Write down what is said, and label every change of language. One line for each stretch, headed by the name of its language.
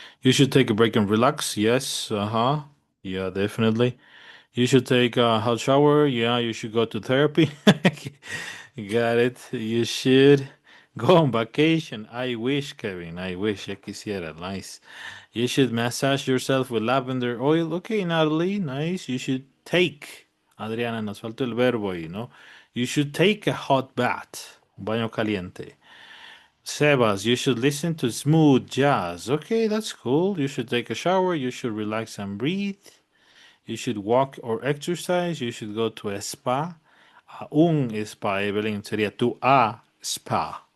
English: You should take a break and relax. Yes, uh-huh. Yeah, definitely. You should take a hot shower. Yeah, you should go to therapy. Got it. You should go on vacation. I wish, Kevin. I wish.
Spanish: Ya quisiera.
English: Nice. You should massage yourself with lavender oil. Okay, Natalie. Nice. You should take.
Spanish: Adriana, nos falta el verbo ahí, ¿no?
English: You should take a hot bath.
Spanish: Un baño caliente.
English: Sebas, you should listen to smooth jazz. Okay, that's cool. You should take a shower. You should relax and breathe. You should walk or exercise. You should go to a spa.
Spanish: A un spa, Evelyn, sería tu
English: a spa.